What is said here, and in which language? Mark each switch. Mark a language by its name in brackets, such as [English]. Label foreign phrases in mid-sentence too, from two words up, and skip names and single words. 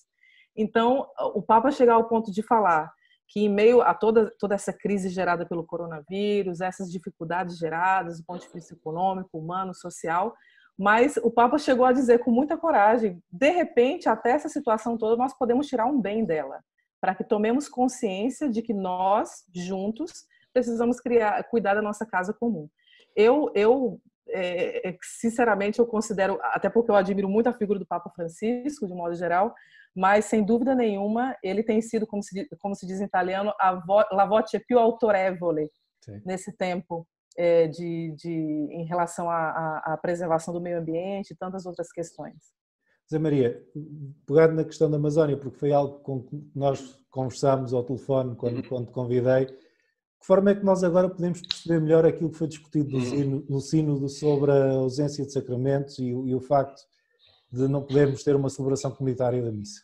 [Portuguese] Então, o Papa chegar ao ponto de falar que em meio a toda essa crise gerada pelo coronavírus, essas dificuldades geradas do ponto de vista econômico, humano, social, mas o Papa chegou a dizer com muita coragem, de repente, até essa situação toda, nós podemos tirar um bem dela, para que tomemos consciência de que nós, juntos, precisamos cuidar da nossa casa comum. Sinceramente, eu considero, até porque eu admiro muito a figura do Papa Francisco, de modo geral, mas, sem dúvida nenhuma, ele tem sido, como se diz em italiano, [Italian] la voce più autorevole. [Portuguese] Sim. Nesse tempo em relação à preservação do meio ambiente e tantas outras questões. Zé Maria, pegado na questão da Amazónia, porque foi algo com que nós conversámos ao telefone quando te convidei, que forma é que nós agora podemos perceber melhor aquilo que foi discutido no sínodo sobre a ausência de sacramentos e o facto de não podermos ter uma celebração comunitária da missa?